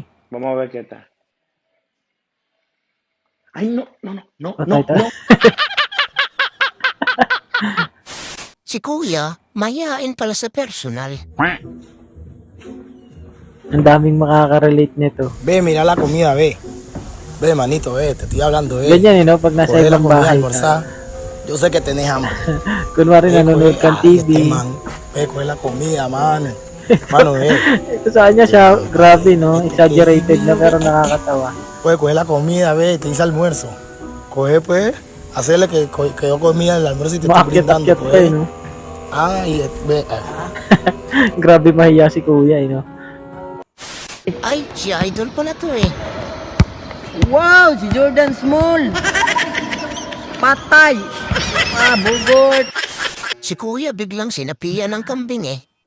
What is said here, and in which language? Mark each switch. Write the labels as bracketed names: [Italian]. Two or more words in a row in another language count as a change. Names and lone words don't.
[Filipino] Mamawag kita. Ay, no. Patay tayo. Si kuya, mayayain pala sa personal. Ang daming makaka-relate nito. [Spanish] Ve, mira la comida, ve. Ve, manito, ve, te estoy hablando, ve. [Filipino] Ganyan no, pag nasa [Spanish] Coge la [Filipino] ibang [Spanish] comida a [Filipino] bahay [Spanish] almorzar. [Filipino] ka. [Spanish] Yo sé que tenés hambre. [Filipino] Kunwari nanonood kang TV. [Spanish] man. Ve, coge la comida, man. Mano, ve. [Filipino] Ito sa kanya siya, grabe no, exaggerated na pero nakakatawa. [Spanish] Pues coge la comida, ve, te hice almuerzo. Coge, pues, hacerle que yo comía el almuerzo y te estoy brindando, [Filipino] Maakyat-akyat pa eh, [Spanish] pues. [Filipino] no? [Spanish] Ah, y ve, [Filipino] Grabe mahiya si kuya eh, no? Ay, si Idol pala to eh. Wow, si Jordan Small. Patay. Bugot. Si Kuya biglang sinapian ng kambing eh.